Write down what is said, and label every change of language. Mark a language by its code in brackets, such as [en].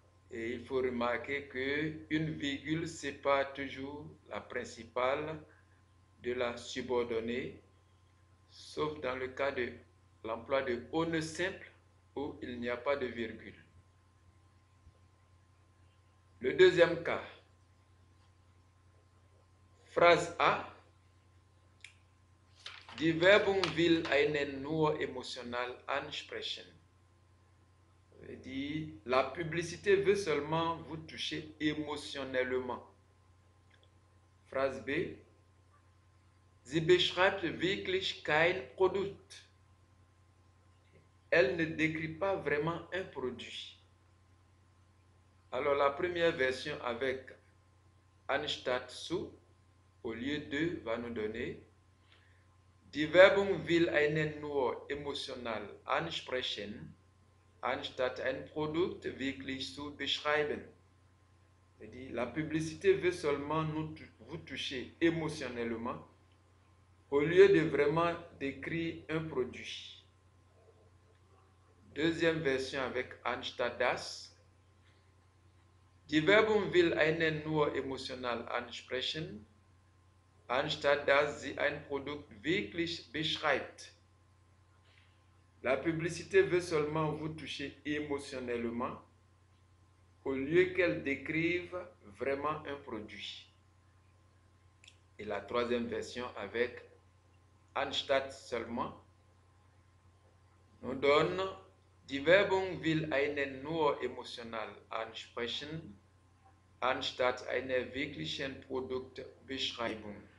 [fr] Et il faut remarquer qu'une virgule sépare toujours la principale de la subordonnée, sauf dans le cas de l'emploi de ohne simple où il n'y a pas de virgule. Le deuxième cas, phrase A. [de] Die Werbung will einen nur emotional ansprechen. [fr] Ça veut dire, la publicité veut seulement vous toucher émotionnellement. Phrase B. [de] Sie beschreibt wirklich kein Produkt. [fr] Elle ne décrit pas vraiment un produit. Alors la première version avec anstatt zu, au lieu de, va nous donner [de] Die Werbung will einen nur emotional ansprechen, anstatt ein Produkt wirklich zu beschreiben. [fr] C'est-à-dire, la publicité veut seulement vous toucher émotionnellement, au lieu de vraiment décrire un produit. Deuxième version avec anstatt das. [de] Die Werbung will einen nur emotional ansprechen, anstatt dass sie ein Produkt wirklich beschreibt. [fr] La publicité veut seulement vous toucher émotionnellement, au lieu qu'elle décrive vraiment un produit. Et la troisième version avec anstatt seulement nous donne [de] Die Werbung will einen nur emotional ansprechen, anstatt einer wirklichen Produktbeschreibung.